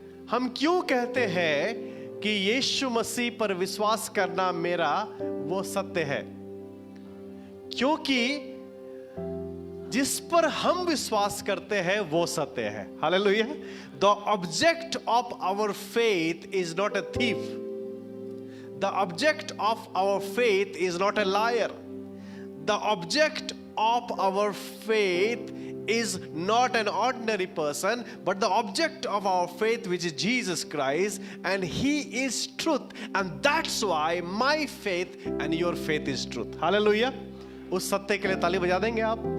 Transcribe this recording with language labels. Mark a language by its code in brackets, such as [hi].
[hi] हम क्यों कहते हैं कि यीशु मसीह पर विश्वास करना मेरा वो सत्य है? क्योंकि जिस पर हम विश्वास करते हैं वो सत्य है। Hallelujah. [en] The object of our faith is not a thief. The object of our faith is not a liar. The object of our faith is not an ordinary person, but the object of our faith, which is Jesus Christ, and He is truth, and that's why my faith and your faith is truth. Hallelujah. [hi] उस सत्य के लिए ताली बजा देंगे आप?